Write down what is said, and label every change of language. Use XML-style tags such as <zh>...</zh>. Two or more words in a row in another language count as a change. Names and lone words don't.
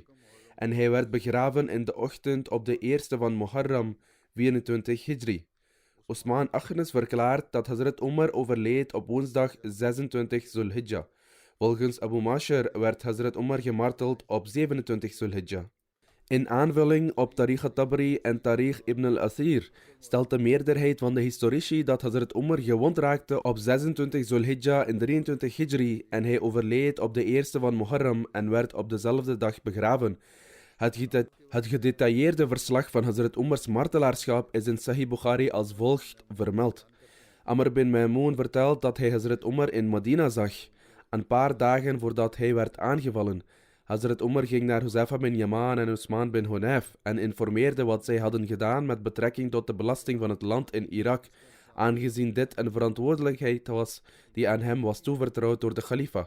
<nl>En hij werd begraven in de ochtend op de eerste van Muharram, 24 Hijri. Osman Akhnas verklaart dat Hazrat Umar overleed op woensdag 26 Zulhijjah. Volgens Abu Mashar werd Hazrat Umar gemarteld op 27 Zulhijjah. In aanvulling op Tariq al-Tabari en Tariq ibn al-Athir stelt de meerderheid van de historici dat Hazrat Umar gewond raakte op 26 Zulhijjah in 23 Hijri en hij overleed op de eerste van Muharram en werd op dezelfde dag begraven. Het gedetailleerde verslag van Hazrat Umars martelaarschap is in Sahih Bukhari als volgt vermeld. Amr bin Maimun vertelt dat hij Hazrat Umar in Medina zag, een paar dagen voordat hij werd aangevallen. Hazrat Umar ging naar Huzaifa bin Yaman en Usman bin Hunayf en informeerde wat zij hadden gedaan met betrekking tot de belasting van het land in Irak, aangezien dit een verantwoordelijkheid was die aan hem was toevertrouwd door de Khalifa.</nl>